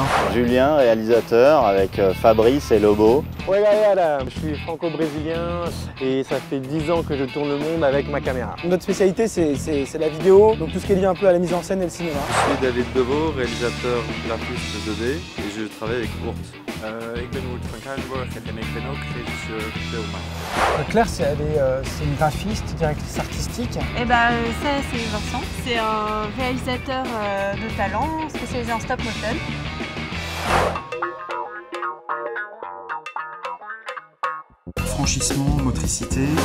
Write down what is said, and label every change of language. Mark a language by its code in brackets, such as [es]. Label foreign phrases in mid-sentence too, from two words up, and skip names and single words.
[fr] Julien, réalisateur avec Fabrice et Lobo. Ouais, je suis franco-brésilien et ça fait 10 ans que je tourne le monde avec ma caméra. Notre spécialité c'est la vidéo, donc tout ce qui est lié un peu à la mise en scène et le cinéma. Je suis David Deveau, réalisateur graphiste 2D et je travaille avec Oort. [nl] Ik ben Wout van Kaarsborg en ik ben ook regisseur film. [fr] Claire, c'est une graphiste, directrice artistique. Et ça c'est Vincent. C'est un réalisateur de talent spécialisé en stop motion. Franchissement, motricité.